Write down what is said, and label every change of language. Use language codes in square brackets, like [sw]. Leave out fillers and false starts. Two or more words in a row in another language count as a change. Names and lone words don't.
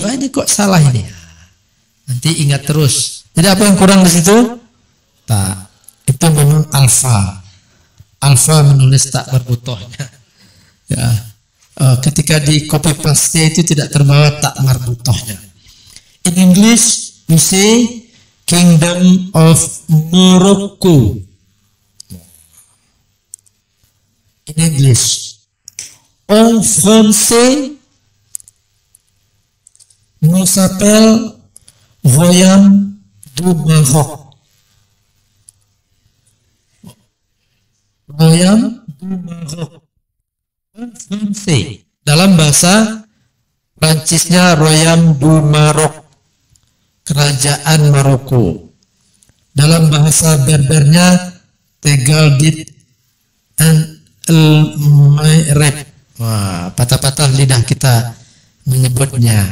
[id] Oh, ini kok salah ini. Nanti ingat terus. Jadi apa yang kurang di situ? Tak. Itu memang alfa. Alfa menulis tak marbutohnya. Ya. Ketika di copy paste itu tidak terbawa tak marbutohnya. [en] In English we say Kingdom of Morocco. In English. [fr] En français nous s'appelle Royaume du Maroc. Royaume du Maroc. En français. [id] Dalam bahasa Prancisnya Royaume du Maroc, Kerajaan Maroko. Dalam bahasa Berbernya Tegaldit and El-Mayreb. Wah, patah-patah lidah kita menyebutnya.